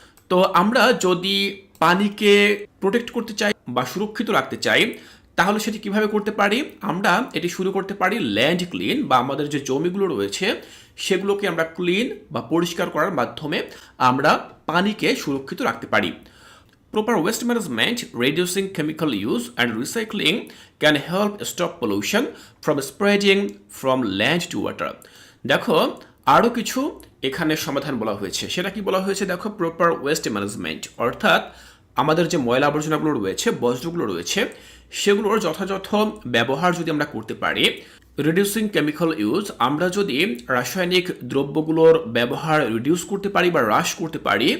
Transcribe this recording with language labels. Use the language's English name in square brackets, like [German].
[Bangla] তো আমরা যদি পানিকে প্রোটেক্ট করতে চাই বা সুরক্ষিত রাখতে চাই, তাহলে সেটি কিভাবে করতে পারি? আমরা এটি শুরু করতে পারি ল্যান্ড ক্লিন, বা আমাদের যে জমিগুলো রয়েছে সেগুলোকে আমরা ক্লিন বা পরিষ্কার করার মাধ্যমে আমরা পানিকে সুরক্ষিত রাখতে পারি। [English] Proper waste management, reducing chemical use and recycling can help stop pollution from spreading from land to water. [Bangla] দেখো, আরও কিছু এখানে সমাধান বলা হয়েছে। সেটা কি বলা হয়েছে? দেখো, প্রপার ওয়েস্ট ম্যানেজমেন্ট, অর্থাৎ আমাদের যে ময়লা আবর্জনাগুলো রয়েছে, বজ্রগুলো রয়েছে, সেগুলোর যথাযথ ব্যবহার যদি আমরা করতে পারি। [English] reducing chemical use, [Bangla] আমরা যদি রাসায়নিক দ্রব্যগুলোর ব্যবহার রিডিউস করতে পারি বা হ্রাস করতে পারি।